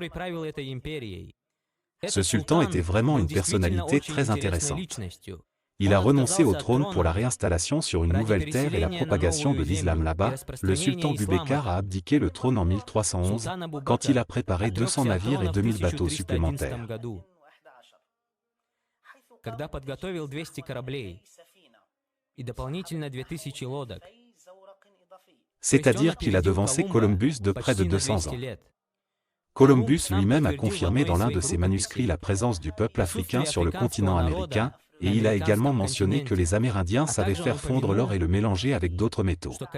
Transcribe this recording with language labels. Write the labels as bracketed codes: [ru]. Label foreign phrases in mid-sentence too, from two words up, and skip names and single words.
[fr] Ce sultan était vraiment une personnalité très intéressante. Il a renoncé au trône pour la réinstallation sur une nouvelle terre et la propagation de l'islam là-bas. Le sultan Bubekar a abdiqué le trône en 1311, quand il a préparé 200 navires et 2000 bateaux supplémentaires. [ru] Когда подготовил 200 кораблей и дополнительно 2000 лодок. [fr] C'est-à-dire qu'il a devancé Columbus de près de 200 ans. Columbus lui-même a confirmé dans l'un de ses manuscrits la présence du peuple africain sur le continent américain, et il a également mentionné que les Amérindiens savaient faire fondre l'or et le mélanger avec d'autres métaux.